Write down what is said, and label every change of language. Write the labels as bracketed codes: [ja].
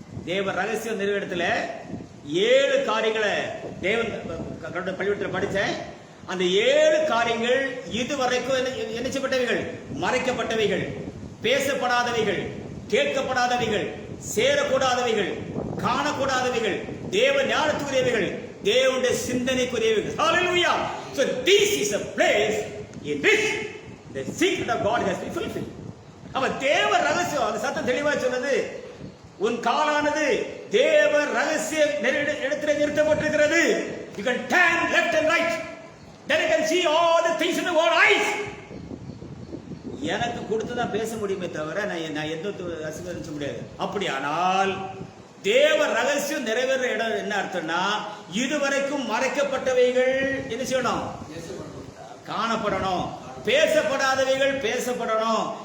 [ta] தேவ ரகசிய நிறைவேறத்துல 7 காரியங்களை தேவன் பள்ளிக்கூடத்தில் படித்தேன். அந்த 7 காரியங்கள் இதுவரைக்கும் என்ன செய்யப்பட்டவைகள்? மறைக்கப்பட்டவைகள், பேசப்படாதவைகள், கேட்கப்படாதவைகள், சேரக்கூடாதவைகள், காணக்கூடாதவைகள், தேவ ஞானத்துக்குரியவைகள், தேவனுடைய சிந்தனைக்குரியவைகள். [en] Hallelujah! So this is a place in which the secret of God has been fulfilled. [ta] அப்ப தேவ ரகசியம் அந்த சத்தம் தெளிவா சொன்னது. உன் காலானது தேவ ரகசிய இடத்திலே நிறுத்தப்பட்டிருக்கிறது. [en] You can turn left and right. Then you can see all the things in the world eyes. [ta] எனக்கு கொடுத்து தான் பேச முடியுமே தவிர நான் எந்த ரசிக்க முடியாது. அப்படியானால் தேவ ரகசியம் நிறைவேற இடம் என்ன அர்த்தம்னா, இதுவரைக்கும் மறைக்கப்பட்டவைகள் என்ன செய்யணும்? காணப்படணும். பேசப்படாதவைகள் பேசப்படணும்.